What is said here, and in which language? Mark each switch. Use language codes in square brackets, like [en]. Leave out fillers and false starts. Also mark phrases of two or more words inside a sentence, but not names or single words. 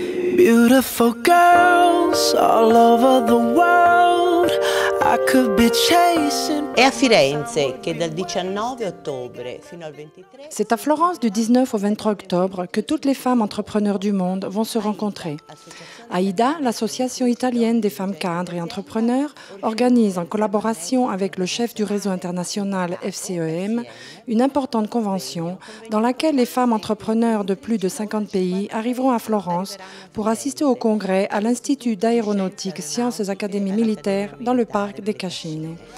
[en] Beautiful girls all over the world. I could be chasing. [it] È a Firenze che dal 19 ottobre fino al 23. [fr] C'est à Florence du 19 au 23 octobre que toutes les femmes entrepreneurs du monde vont se rencontrer. AIDA, l'association italienne des femmes cadres et entrepreneurs, organise en collaboration avec le chef du réseau international FCEM une importante convention dans laquelle les femmes entrepreneurs de plus de 50 pays arriveront à Florence pour assister au congrès à l'Institut d'aéronautique Sciences Académie militaire dans le parc des Cascine.